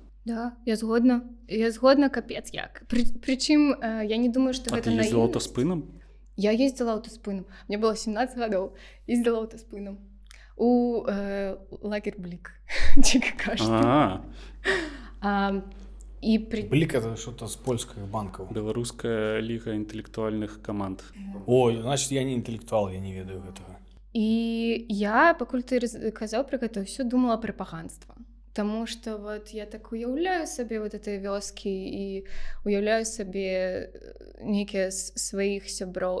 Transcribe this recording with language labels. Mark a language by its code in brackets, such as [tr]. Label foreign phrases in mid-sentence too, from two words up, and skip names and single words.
[be] Да, я згодна. Я згодна, капец як. Прычым, я не думаю, што гэта наіўнасць. А ты ездзіла аўтаспынам? Я ездзіла аўтаспынам. Мне было 17 гадоў. Ездзіла аўтаспынам. [ru] У лагерь Блік. [be] Блік [ru] это что-то [be] з польскіх банкаў. Беларуская ліга інтэлектуальных каманд. [ru] Ой, значит, [be] я не інтэлектуал, я не ведаю гэтага. І я, пакуль ты казаў пра гэта, ўсё думала пра паганства. Таму што вот я так уяўляю сабе вот этой вёскі і уяўляю сабе нейкія сваіх сяброў.